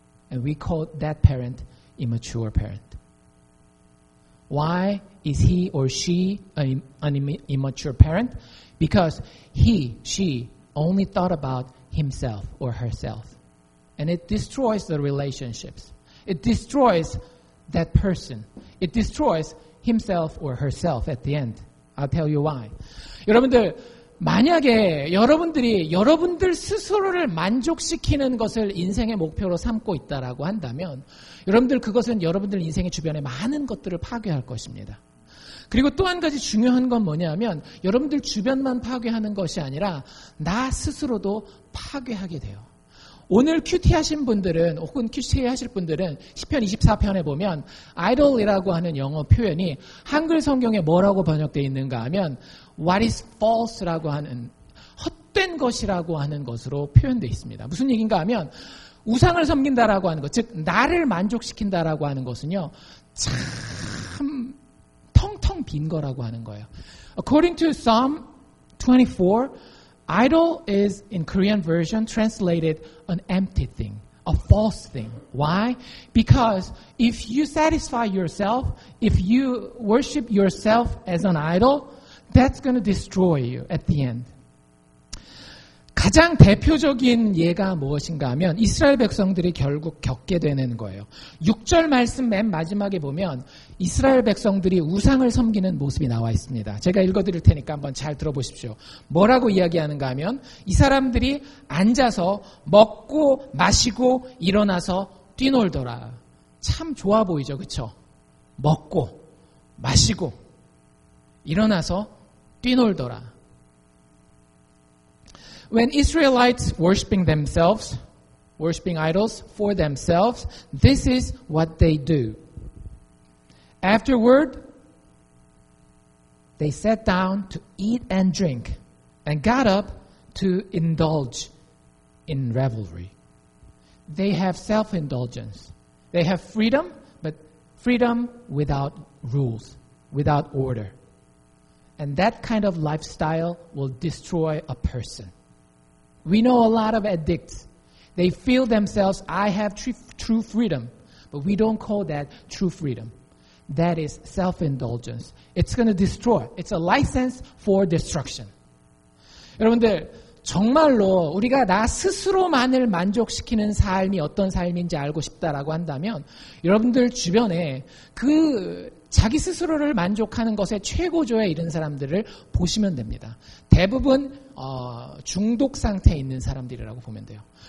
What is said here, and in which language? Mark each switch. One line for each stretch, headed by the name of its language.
English: And we call that parent immature parent. Why is he or she an immature parent? Because she only thought about himself or herself. And it destroys the relationships. It destroys that person. It destroys himself or herself at the end. I'll tell you why.
Korean: 여러분들, 만약에 여러분들이 여러분들 스스로를 만족시키는 것을 인생의 목표로 삼고 있다라고 한다면 여러분들 그것은 여러분들 인생의 주변에 많은 것들을 파괴할 것입니다. 그리고 또 한 가지 중요한 건 뭐냐면 여러분들 주변만 파괴하는 것이 아니라 나 스스로도 파괴하게 돼요. 오늘 큐티 하신 분들은 혹은 큐티 하실 분들은 시편 24편에 보면 idol이라고 하는 영어 표현이 한글 성경에 뭐라고 번역되어 있는가 하면
English: what is false
Korean: 라고 하는 헛된 것이라고 하는 것으로 표현되어 있습니다. 무슨 얘기인가 하면 우상을 섬긴다라고 하는 것, 즉 나를 만족시킨다라고 하는 것은요 참 텅텅 빈 거라고 하는 거예요.
English: According to Psalm 24, idol is in Korean version translated an empty thing, a false thing. Why? Because if you satisfy yourself, if you worship yourself as an idol, that's going to destroy you at the end.
Korean: 가장 대표적인 예가 무엇인가 하면 이스라엘 백성들이 결국 겪게 되는 거예요. 6절 말씀 맨 마지막에 보면 이스라엘 백성들이 우상을 섬기는 모습이 나와 있습니다. 제가 읽어드릴 테니까 한번 잘 들어보십시오. 뭐라고 이야기하는가 하면 이 사람들이 앉아서 먹고 마시고 일어나서 뛰놀더라. 참 좋아 보이죠, 그렇죠? 먹고 마시고 일어나서 뛰놀더라.
English: When Israelites worshiping themselves, worshiping idols for themselves, this is what they do. Afterward, they sat down to eat and drink and got up to indulge in revelry. They have self-indulgence. They have freedom, but freedom without rules, without order. And that kind of lifestyle will destroy a person. We know a lot of addicts. They feel themselves, I have true freedom. But we don't call that true freedom. That is self-indulgence. It's going to destroy. It's a license for destruction.
Korean: 여러분들, 정말로 우리가 나 스스로만을 만족시키는 삶이 어떤 삶인지 알고 싶다라고 한다면 여러분들 주변에 그 자기 스스로를 만족하는 것에 최고조에 이른 사람들을 보시면 됩니다. 대부분 중독 상태에 있는 사람들이라고 보면 돼요.